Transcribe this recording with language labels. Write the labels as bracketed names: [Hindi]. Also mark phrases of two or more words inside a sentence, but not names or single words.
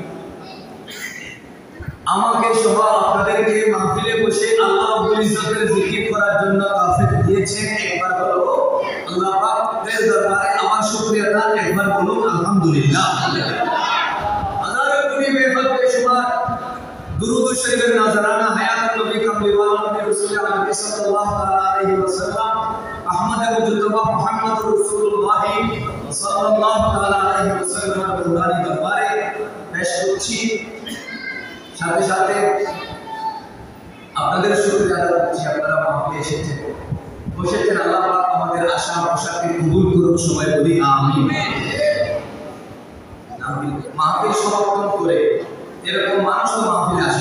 [Bangla] আমাকে সহ আপনাদেরকে মাহফিলে বসে আল্লাহ রাব্বুল ইজ্জতের জিকির করার জন্য তৌফিক দিয়েছেন একবার বলো আল্লাহ পাকের দরবারে আমার শুকরিয়া আদায় একবার বলুন আলহামদুলিল্লাহ হাজার কোটি বেশুমার [Urdu] درود شریف نذرانہ حیات نبی کملی والا نبی رسول اللہ صلی اللہ علیہ وسلم احمد [Arabic] صلى الله تعالى عليه وسلم [Bangla] নুরানি দরবারে পেশ করছি। সাথে সাথে আপনাদের শুকরিয়া আদায় করছি, আপনারা মাহফিলে এসেছেন, বসেছেন। আল্লাহ পাক আমাদের আশা ভরসাকে কবুল করুন, সবাই বলি আমিন। মাহফিল সমাপন করে এরকম মানুষ তো মাহফিলে আসে।